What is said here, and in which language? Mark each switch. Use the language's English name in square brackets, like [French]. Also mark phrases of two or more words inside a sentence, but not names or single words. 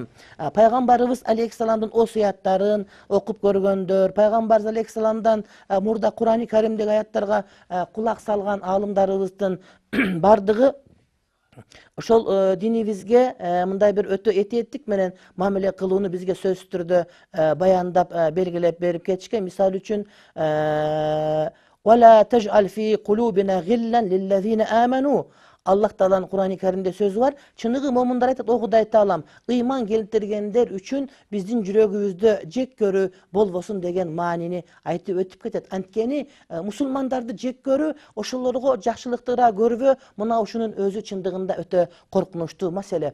[Kyrgyz] Пайгамбарыбыз алейхиссаламдын осуяттарын окуп көргөндөр, пайгамбарыбыз алейхиссаламдан мурда Курани Каримдеги аяттарга кулак салган аалымдарыбыздын бардыгы ошол динибизге мындай бир өтө этиеттик менен мамиле кылууну бизге сөзсүз түрдө баяндап белгилеп берип кетишкен. Мисалы үчүн [Arabic] وَلَا تَجْعَلْ فِي قُلُوبِنَا غِلًّا لِلَّذِينَ آمَنُوا. [Kyrgyz] Аллах Тааланын Курани Каримде сөзү бар. Чыныгы момундар айтат: "О Кудай Таалам, ыйман келтиргендер үчүн биздин жүрөгүбүздө жек көрүү болбосун" деген маанини айтып өтүп кетет. Анткени мусулмандарды жек көрүү, ошолорго жакшылыкты ыра көрбө, мына ушунун өзү чындыгында өтө коркунучтуу маселе.